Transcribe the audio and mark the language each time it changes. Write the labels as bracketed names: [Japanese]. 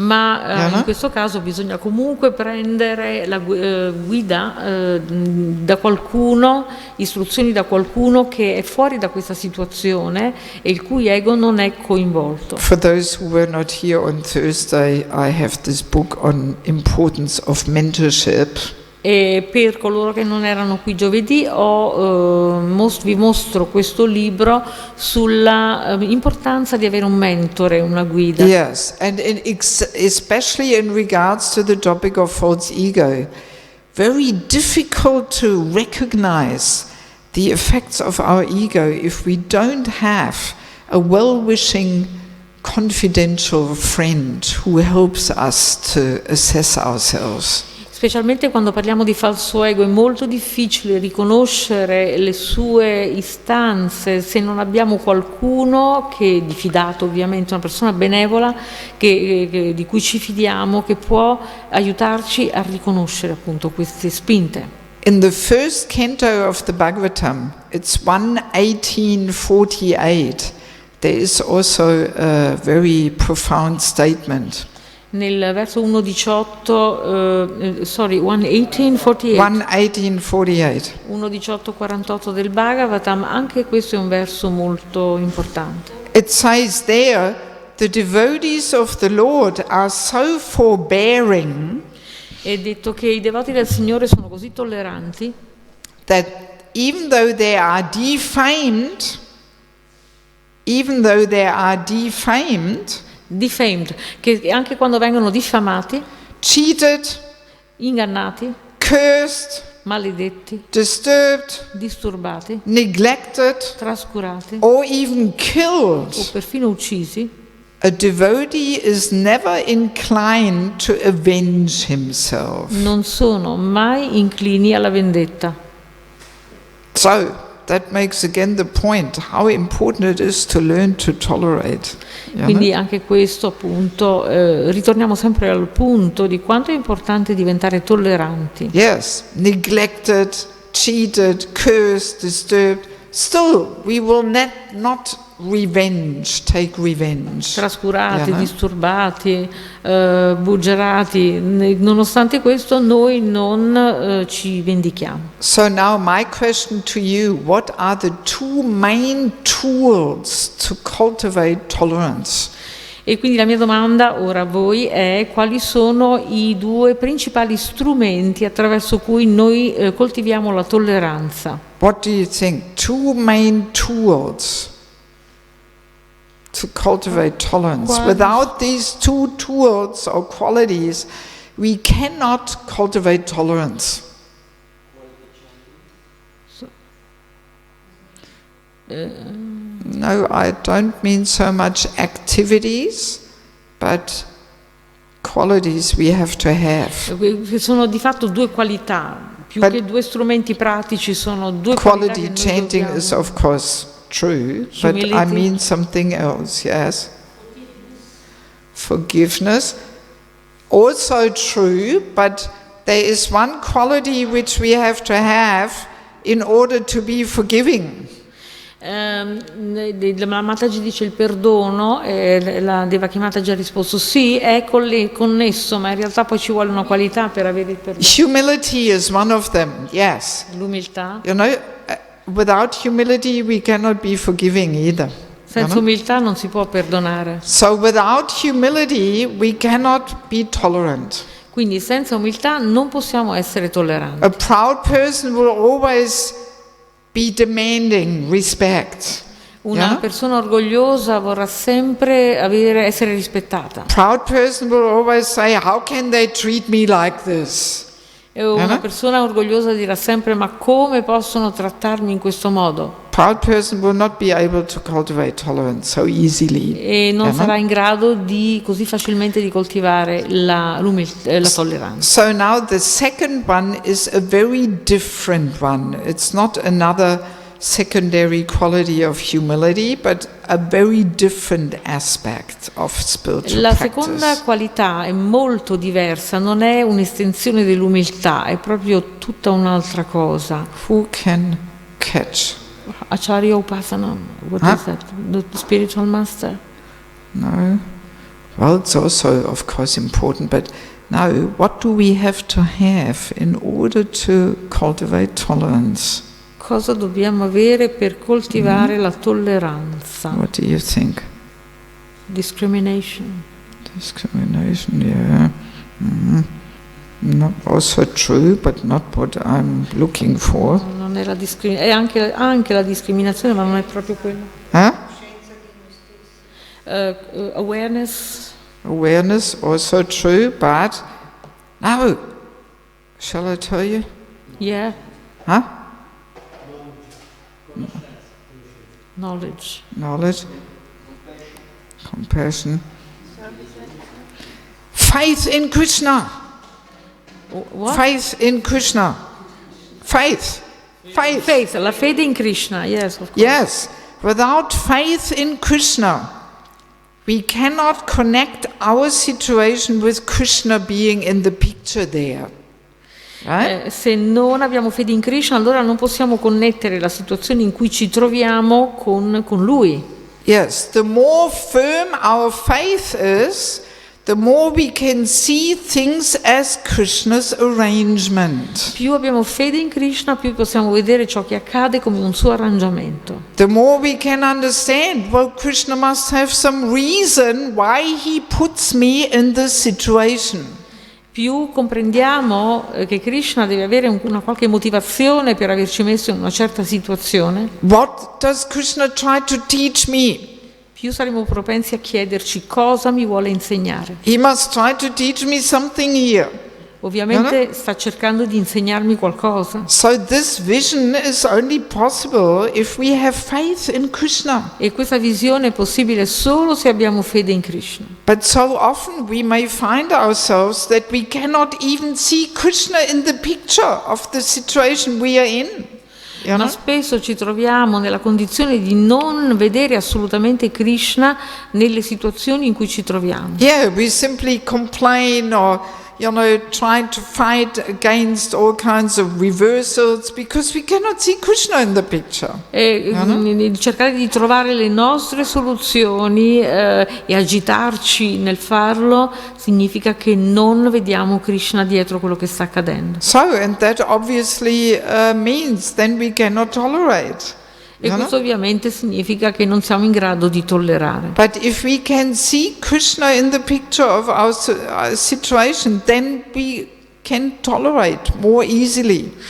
[Italian] Ma in questo caso bisogna comunque prendere la guida da qualcuno, istruzioni da qualcuno che è fuori da questa situazione e il cui ego non è coinvolto. [English] For those who were not here on Thursday, I have this book on importance of mentorship. [Italian] E per coloro che non erano qui giovedì vi mostro questo libro sulla importanza di avere un mentore, una guida. [English] Yes, and especially in regards to the topic of false ego, very difficult to recognize the effects of our ego if we don't have a well-wishing, confidential friend who helps us to assess ourselves. [Italian] Specialmente quando parliamo di falso ego è molto difficile riconoscere le sue istanze se non abbiamo qualcuno che di fidato, ovviamente una persona benevola di cui ci fidiamo, che può aiutarci a riconoscere appunto queste spinte. [English] In the first canto of the Bhagavatam, it's 1:1848. There is also a very profound statement. [Italian] Nel verso 1.18, 1.1848. 1.18.48 del Bhagavatam, anche questo è un verso molto importante. [English] It says there, the devotees of the Lord are so forbearing. [Italian] È detto che i devoti del Signore sono così tolleranti [English] That even though they are defamed, [Italian] che anche quando vengono diffamati, [English] cheated, [Italian] ingannati, [English] cursed, [Italian] maledetti, [English] disturbed, [Italian] disturbati, [English] neglected, [Italian] trascurati [English] or even [Italian] o [English] killed, [Italian] perfino uccisi, [English] a devotee is never inclined to avenge himself. [Italian] non sono mai inclini alla vendetta. [English] So that makes again the point how important it is to learn to tolerate. [Italian] Quindi anche questo appunto, ritorniamo sempre al punto di quanto è importante diventare tolleranti. [English] Yes, neglected, cheated, cursed, disturbed. Still, we will not take revenge. [Italian] Trascurati, disturbati, buggerati, nonostante questo noi non ci vendichiamo. [English] So now my question to you, what are the two main tools to cultivate tolerance? [Italian] E quindi la mia domanda ora a voi è: quali sono i due principali strumenti attraverso cui noi coltiviamo la tolleranza? [English] What do you think? Two main tools to cultivate tolerance. Without these two tools or qualities, we cannot cultivate tolerance. No, I don't mean so much activities, but qualities we have to have. [Italian] Sono di fatto due qualità, più che due strumenti pratici, sono due qualità che [English] Quality [Italian] noi [English] chanting [Italian] dobbiamo. [English] is of course true, but I Humility. mean something else, yes. Forgiveness, also true, but there is one quality which we have to have in order to be forgiving. [Italian] La Matajii dice il perdono, la Devaki Matajii ha risposto sì, è connesso, ma in realtà poi ci vuole una qualità per avere il perdono. [English] Humility is one of them, yes. [Italian] L'umiltà. [English] You know, without humility we cannot be forgiving either. [Italian] Senza umiltà non si può perdonare. [English] So without humility we cannot be tolerant. [Italian] Quindi senza umiltà non possiamo essere tolleranti. [English] A proud person will always be demanding respect. [Italian] Una persona orgogliosa vorrà sempre essere rispettata. [English] Proud person will always say, how can they treat me like this? [Italian] E una persona orgogliosa dirà sempre, ma come possono trattarmi in questo modo? [English] Proud person will not be able to cultivate tolerance so easily. [Italian] E non sarà in grado così facilmente di coltivare la tolleranza. [English] So now the second one is a very different one. It's not another secondary quality of humility, but a very different aspect of spiritual [Italian] La [English] practice. [Italian] seconda qualità è molto diversa, non è un'estensione dell'umiltà, è proprio tutta un'altra cosa. [English] Who can catch? Acharya Upasana, what is that? The spiritual master? No. Well, it's also, of course, important, but now, what do we have to have in order to cultivate tolerance? [Italian] Cosa dobbiamo avere per coltivare la tolleranza? [English] What do you think? Discrimination. Discrimination, yeah. Not also true, but not what I'm looking for. [Italian] Non è è anche la discriminazione, ma non è proprio quello. [English] Awareness. Awareness, also true, but no. Shall I tell you? Yeah. Huh? Knowledge. Knowledge. Compassion. Faith in Krishna. What? Faith in Krishna. Faith. Faith, [Italian] la fede in Krishna, [English] yes, of course. Yes. Without faith in Krishna, we cannot connect our situation with Krishna being in the picture there. Right? [Italian] Se non abbiamo fede in Krishna, allora non possiamo connettere la situazione in cui ci troviamo con Lui. [English] Yes, the more firm our faith is, the more we can see things as Krishna's arrangement. [Italian] Più abbiamo fede in Krishna, più possiamo vedere ciò che accade come un suo arrangiamento. [English] The more we can understand, well, Krishna must have some reason why he puts me in this situation. [Italian] Più comprendiamo che Krishna deve avere una qualche motivazione per averci messo in una certa situazione. [English] What does Krishna try to teach me? [Italian] Più saremo propensi a chiederci cosa mi vuole insegnare. [English] He must try to teach me something here. [Italian] Ovviamente sta cercando di insegnarmi qualcosa. [English] So this vision is only possible if we have faith in Krishna. [Italian] E questa visione è possibile solo se abbiamo fede in Krishna. [English] But so often we may find ourselves that we cannot even see Krishna in the picture of the situation we are in. [Italian] Ma spesso ci troviamo nella condizione di non vedere assolutamente Krishna nelle situazioni in cui ci troviamo. [English] Yeah, we simply complain or trying to fight against all kinds of reversals because we cannot see Krishna in the picture. [Italian] E cercare di trovare le nostre soluzioni e agitarci nel farlo significa che non vediamo Krishna dietro quello che sta accadendo. [English] So, and that obviously means then we cannot tolerate. [Italian] E questo ovviamente significa che non siamo in grado di tollerare. [English] But if we can see Krishna in the picture of our situation, then we can tolerate more easily.